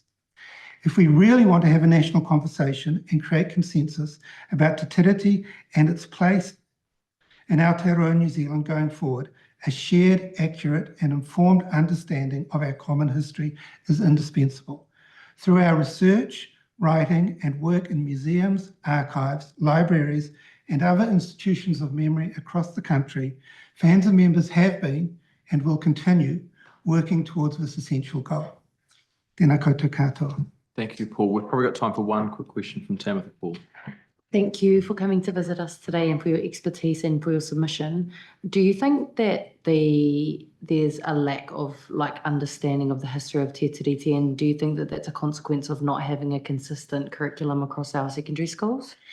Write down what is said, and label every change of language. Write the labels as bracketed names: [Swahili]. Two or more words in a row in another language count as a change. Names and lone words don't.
[English] If we really want to have a national conversation and create consensus about Te Tiriti and its place in Aotearoa New Zealand going forward, a shared, accurate and informed understanding of our common history is indispensable. Through our research, writing and work in museums, archives, libraries and other institutions of memory across the country, FANZA members have been and will continue working towards this essential goal. [Māori] Tēnā koutou katoa. [English] Thank you, Paul. We've probably got time for one quick question from Taumata, Paul. Thank you for coming to visit us today and for your expertise and for your submission. Do you think that there's a lack of understanding of the history of Te Tiriti, and do you think that that's a consequence of not having a consistent curriculum across our secondary schools?